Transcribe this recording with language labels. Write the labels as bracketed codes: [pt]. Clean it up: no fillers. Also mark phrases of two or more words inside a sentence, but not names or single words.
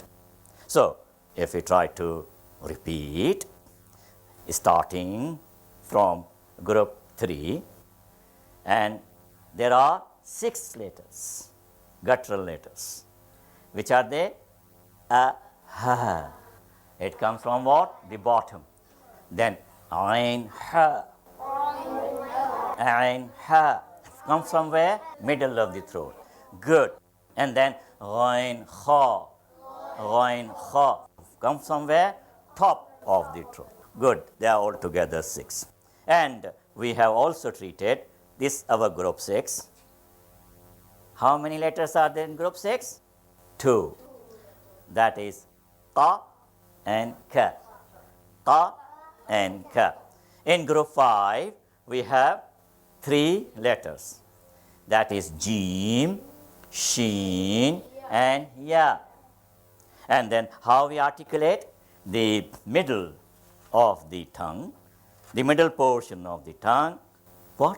[en] So, if we try to repeat, starting from group 3, and there are 6 letters, guttural letters. Which are they? Ha. It comes from what? The bottom. Then ain ha. Ain ha. Comes from where? Middle of the throat. Good. And then ghain kha. Ghain kha. Comes from where? Top of the throat. Good. They are all together 6. And we have also treated this our group 6. How many letters are there in group 6? 2. That is ta and ka. Ta and ka. In group 5, we have 3 letters. That is jim, sheen, and ya. And then how we articulate? The middle of the tongue, the middle portion of the tongue, what?